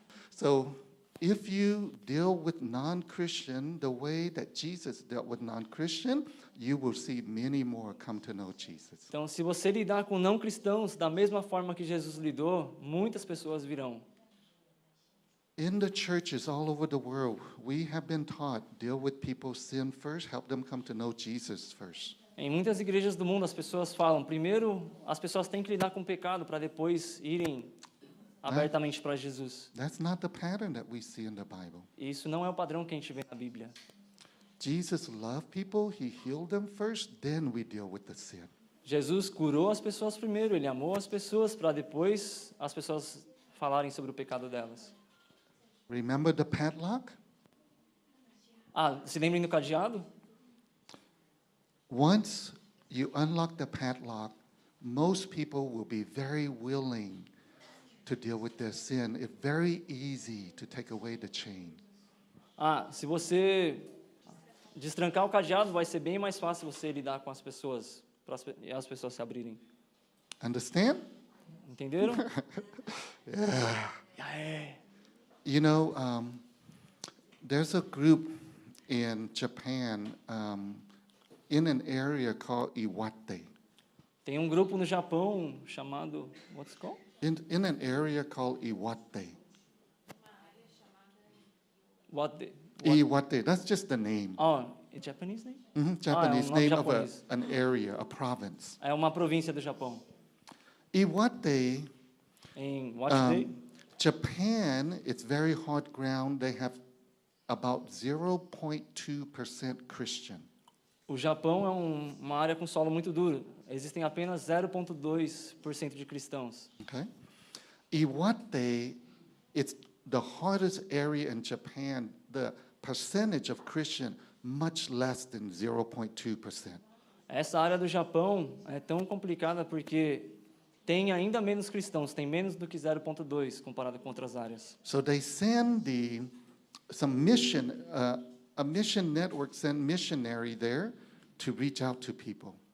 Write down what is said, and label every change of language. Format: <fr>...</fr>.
<en>So if you deal with non-Christian the way that Jesus dealt with non-Christian, you will see many more come to know Jesus.</en> <pt>Então, se você lidar com não cristãos da mesma forma que Jesus lidou, muitas pessoas virão.</pt> <en>In the churches all over the world, we have been taught, deal with people's sin first, help them come to know Jesus first.</en> <pt>Em muitas igrejas do mundo, as pessoas falam: primeiro, as pessoas têm que lidar com o pecado para depois irem abertamente para Jesus.</pt> <en>That's not the pattern that we see in the Bible.</en> <pt>E isso não é o padrão que a gente vê na Bíblia.</pt> <en>Jesus loved people, he healed them first, then we deal with the sin.</en> <pt>Jesus curou as pessoas primeiro, ele amou as pessoas para depois as pessoas falarem sobre o pecado delas.</pt> <en>Remember the padlock?</en> <pt>Se lembrem do cadeado?</pt> <en>Once you unlock the padlock, most people will be very willing to deal with their sin. It's very easy to take away the chain.</en> <pt>Se você destrancar o cadeado, vai ser bem mais fácil você lidar com as pessoas, para as pessoas se abrirem.</pt> <en>Understand?</en> <pt>Entenderam?</pt> <en>You know, there's a group in Japan in an area called Iwate.</en> <pt>Tem um grupo no Japão chamado,</pt> <en>what's it called? In an area called Iwate. Iwate, that's just the name. It's Japanese name? Japanese</en> <pt>nome</pt> <en>name</en> <pt>japonês.</pt> <en>of an area, a province.</en> <pt>É uma província do Japão.</pt> <en>Iwate, Em what day? Japan, it's very hard ground. They have about 0.2% Christian.</en> <pt>O Japão é uma área com solo muito duro. Existem apenas 0,2% de cristãos.</pt> <en>Okay? Iwate, it's the hardest area in Japan. The percentage of Christian much less than 0.2%.</en> <pt>Essa área do Japão é tão complicada porque tem ainda menos cristãos, tem menos do que 0,2 comparado com outras áreas.</pt> <en>So they send some mission, a mission network send missionary there to reach out to people.</en>